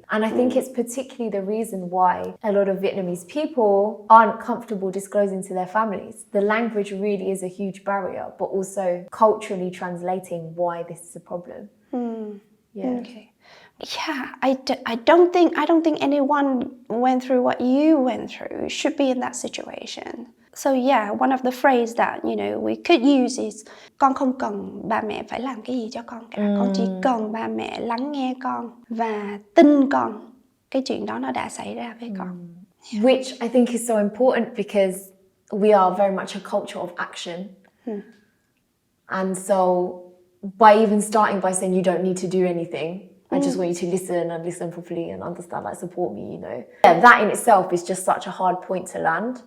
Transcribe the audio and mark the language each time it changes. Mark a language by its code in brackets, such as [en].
[en] And I think it's particularly the reason why a lot of Vietnamese people aren't comfortable disclosing to their families. The language really is a huge barrier, but also culturally translating why this is a problem. Yeah. Okay. Yeah, I don't think anyone went through what you went through should be in that situation. So yeah, one of the phrases that we could use is [vi] con không cần ba mẹ phải làm cái gì cho con cả. Con chỉ cần ba mẹ lắng nghe con và tin con. Cái chuyện đó nó đã xảy ra với con. [en] Which I think is so important because we are very much a culture of action. And so by even starting by saying you don't need to do anything, I just want you to listen and listen properly and understand, like support me, Yeah, that in itself is just such a hard point to land.